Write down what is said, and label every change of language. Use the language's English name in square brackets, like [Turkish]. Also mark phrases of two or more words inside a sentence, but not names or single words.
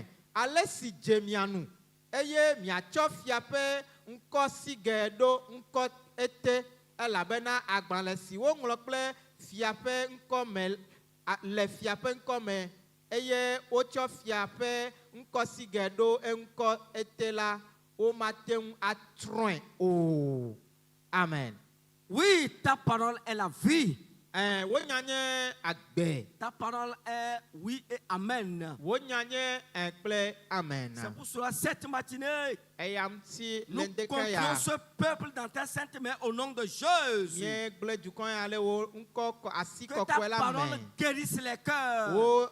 [Ewe] Ale si dze mia nu eye miatsɔ fia ƒe ŋkɔsigɛ ɖo ŋkɔ ete elabena agbalẽ si woŋlɔ kple fia ƒe ŋkɔme le fia ƒe ŋkɔme eye wotsɔ fia ƒe ŋkɔsigɛ ɖo eŋkɔ ete la womate ŋu atrɔ̃e o. Amen. [French] Oui, ta parole est la vie. [Ewe] Wonyanye agbe. [French] Ta parole est oui et amen. [Ewe] Wonyanye kple amen. [French] C'est pour cela cette matinée, nous Nous confions ce peuple dans ta sainte main au nom de Jésus. Que ta parole guérisse les cœurs.